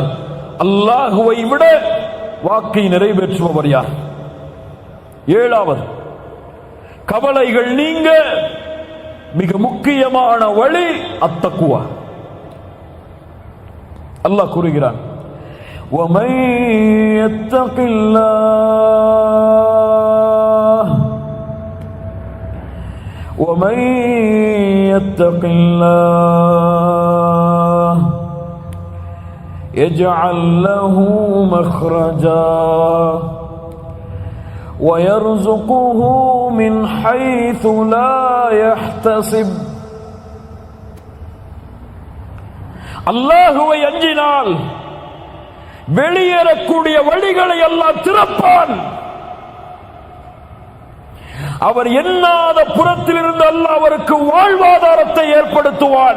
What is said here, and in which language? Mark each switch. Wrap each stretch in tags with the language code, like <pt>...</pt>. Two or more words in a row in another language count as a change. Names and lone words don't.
<ta>அல்லாஹுவை விட வாக்கை நிறைவேற்றுபவர் யார்? 7வது, கவலைகள் நீங்க மிக முக்கியமான வழி அத்தக்குவா. அல்லாஹ் கூறுகிறான்,</ta> <ar>وَمَن يَتَّقِ اللَّهَ يَجْعَل لَّهُ مَخْرَجًا وَيَرْزُقْهُ مِنْ حَيْثُ لَا يَحْتَسِبُ.</ar> <ta>அல்லாஹுவை அஞ்சினால் வெளியேறக்கூடிய வழிகளை அல்லாஹ் திறப்பான். அவர் எண்ணாத புறத்திலிருந்து அல்லாஹ் அவருக்கு வாழ்வாதாரத்தை ஏற்படுத்துவான்.</ta>